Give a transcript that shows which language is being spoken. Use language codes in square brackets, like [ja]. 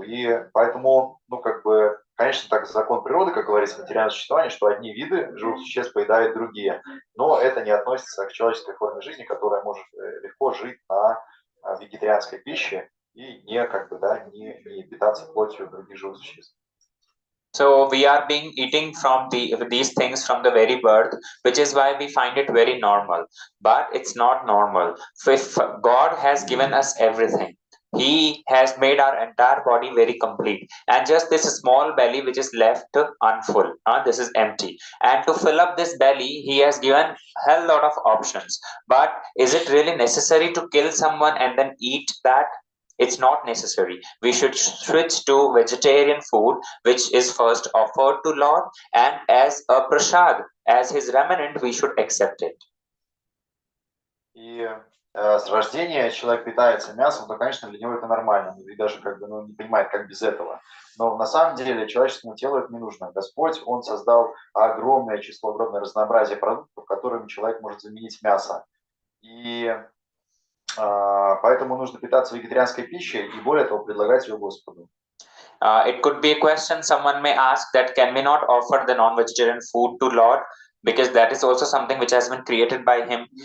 [ru] И поэтому, ну, как бы, конечно, так закон природы, как говорится, материальное существование, что одни виды живых существ поедают другие. Но это не относится к человеческой форме жизни, которая может легко жить на вегетарианской пище и не, как бы, да, не питаться плотью других живых существ. [en] So we are being eating from these things from the very birth, which is why we find it very normal. But it's not normal. If God has given us everything, He has made our entire body very complete, and just this small belly which is left unfull, this is empty. And to fill up this belly, He has given hell lot of options. But is it really necessary to kill someone and then eat that? It's not necessary. We should switch to vegetarian food, which is first offered to Lord, and as a prasad, as his remnant, we should accept it. [ru] И с рождения человек питается мясом, то, конечно, для него это нормально, и даже как бы, не понимает, как без этого. Но на самом деле человеческому телу это не нужно. Господь, Он создал огромное число, огромное разнообразие продуктов, которыми человек может заменить мясо. И поэтому нужно питаться вегетарианской пищей и более того предлагать ее Господу. [en] It could be a question someone may ask, that can we not offer the non-vegetarian food to Lord, because that is also something which has been created by Him.